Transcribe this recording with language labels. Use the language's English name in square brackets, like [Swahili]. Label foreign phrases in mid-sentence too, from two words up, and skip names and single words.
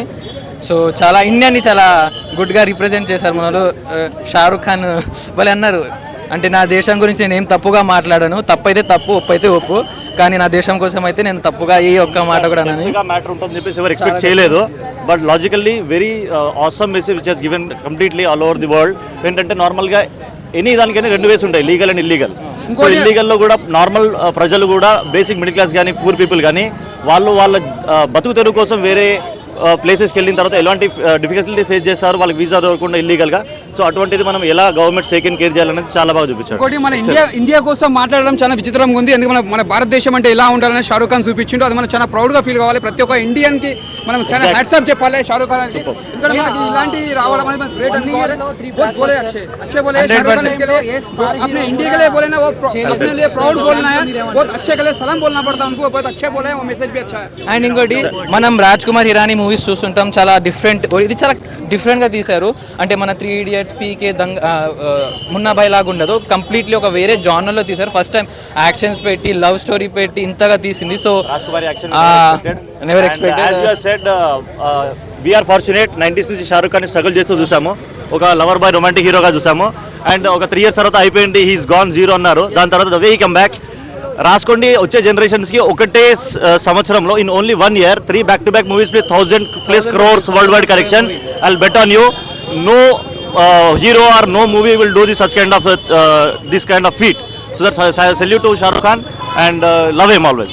[Telugu] సో చాలా ఇండియాని చాలా గుడ్గా రిప్రజెంట్ చేశారు మనలో. షారూక్ ఖాన్ వాళ్ళు అన్నారు, అంటే నా దేశం గురించి నేను ఏం తప్పుగా మాట్లాడాను, తప్పైతే తప్పు, ఒప్పు అయితే ఒప్పు, కానీ నా దేశం కోసం అయితే నేను తప్పుగా ఈ ఒక్క మాట కూడా మ్యాటర్ ఉంటుందని చెప్పేసి ఎవరు ఎక్స్పెక్ట్ చేయలేదు. [English] But logically very awesome message which has given completely all over the world. [Telugu] ఏంటంటే నార్మల్గా ఎనీ దానికైనా రెండు వేస్ ఉంటాయి, [English] legal and illegal. [Telugu] సో ఇల్లీగల్లో కూడా నార్మల్ ప్రజలు కూడా [English] basic middle class [Telugu] కానీ [English] poor people [Telugu] కానీ వాళ్ళు వాళ్ళ బతుకు తెరువు కోసం వేరే ప్లేసెస్కి వెళ్ళిన తర్వాత ఎలాంటి [English] difficulty face [Telugu] చేస్తారు, వాళ్ళకి వీసా దొరకకుండా ఇల్లీగల్గా. సో అటువంటిది మనం ఎలా [English] government take care [Telugu] చేయాలనేది చాలా బాగా చూపించారు. ఇంకోటి మన ఇండియా కోసం మాట్లాడడం చాలా విచిత్రంగా ఉంది. ఎందుకంటే మన భారతదేశం అంటే ఎలా ఉండాలని షారూక్ ఖాన్ చూపించిండు. అది మనం చాలా [English] proud feel [Telugu] కావాలి. ప్రతి ఒక్క ఇండియన్కి మనం చాలా హ్యాట్సాప్ చెప్పాలి షారూక్ ఖాన్. ఎందుకంటే మనకి ఇలాంటి రావడం అనేది గ్రేట్ అనుకోవాలి. [Hindi] बोले अच्छे बोले शाहरुख खान के लिए, अपने इंडिया के लिए बोले ना, वो अपने लिए प्राउड बोलना है, बहुत अच्छे के लिए सलाम बोलना पड़ता है उनको, बहुत अच्छे बोले हैं, वो मैसेज भी अच्छा है. [Telugu] అండ్ ఇంకోటి మనం రాజ్ కుమార్ హిరానీ మూవీస్ చూస్తుంటాం, చాలా డిఫరెంట్, ఇది చాలా డిఫరెంట్గా తీశారు. అంటే మన 3 Idiots, పీకే, మున్నాబాయ్ లాగా ఉండదు, కంప్లీట్లీ ఒక వేరే జానర్లో తీశారు. [English] first time actions [Telugu] పెట్టి, [English] love story [Telugu] పెట్టి ఇంతగా తీసింది. [English] So never expected. We are fortunate [Telugu] 90s నుంచి షారూక్ ఖాన్ స్ట్రగుల్ చేస్తూ చూసాము, ఒక [English] lover boy romantic hero [Telugu] చూసాము. అండ్ ఒక 3 years తర్వాత అయిపోయింది, [English] he's gone zero [Telugu] అన్నారు. దాని తర్వాత [English] the way he come back [Telugu] రాసుకోండి. వచ్చే జనరేషన్స్కి ఒకటే సంవత్సరంలో [English] in only 1 year 3 back-to-back movies with 1,000+ crores world wide collection. I'll bet on you, no hero or no movie will do this kind of feat. So that's salute to Shah Rukh Khan and love him always.